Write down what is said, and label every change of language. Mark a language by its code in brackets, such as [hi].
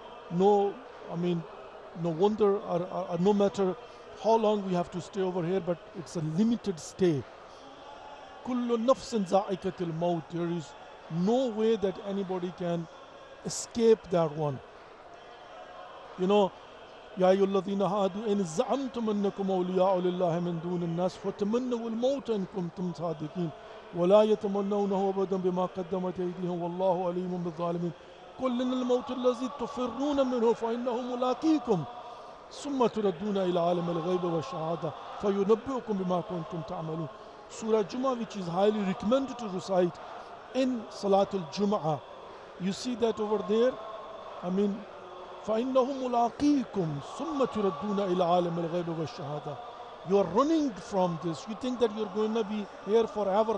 [en] No wonder or no matter how long we have to stay over here, but it's a limited stay. [ar] Kullu nafsin za'ikatil maut. [en] There is no way that anybody can escape that one. [ar] يا أيها الذين هادوا إن زعمتم أنكم أولياء لله من دون الناس فتمنوا الموت إن كنتم صادقين ولا يتمنونه أبدا بما قدمت أيديهم والله عليم بالظالمين قل إن الموت الذي تفرون منه فإنه ملاقيكم ثم تردون إلى عالم الغيب والشهادة فينبئكم بما كنتم تعملون. [en] Surah Jumu'ah, which is highly recommended to recite in Salatul Jumu'ah. You see that over there? [ar] فَإِنَّهُ مُلَاقِيكُمْ ثُمَّ تُرَدُّونَ إِلَى عَالِمِ الْغَيْبِ وَالشَّهَادَةِ. [en] You are running from this. You think that you're going to be here forever.